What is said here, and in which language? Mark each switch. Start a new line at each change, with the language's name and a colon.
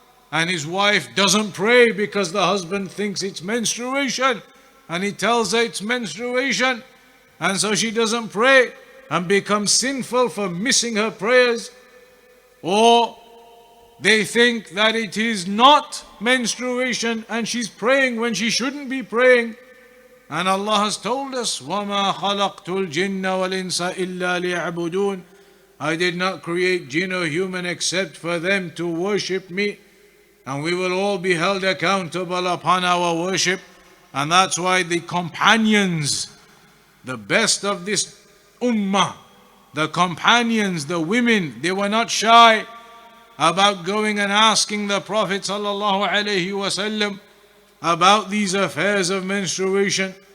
English: and his wife doesn't pray because the husband thinks it's menstruation, and he tells her it's menstruation, and so she doesn't pray and becomes sinful for missing her prayers, or they think that it is not menstruation and she's praying when she shouldn't be praying. And Allah has told us,
Arabic: وَمَا خَلَقْتُ الْجِنَّ وَالْإِنسَ إِلَّا لِيَعْبُدُونَ.
English: I did not create jinn or human except for them to worship me. And we will all be held accountable upon our worship. And that's why the companions, the best of this ummah, the companions, the women, they were not shy about going and asking the Prophet ﷺ about these affairs of menstruation.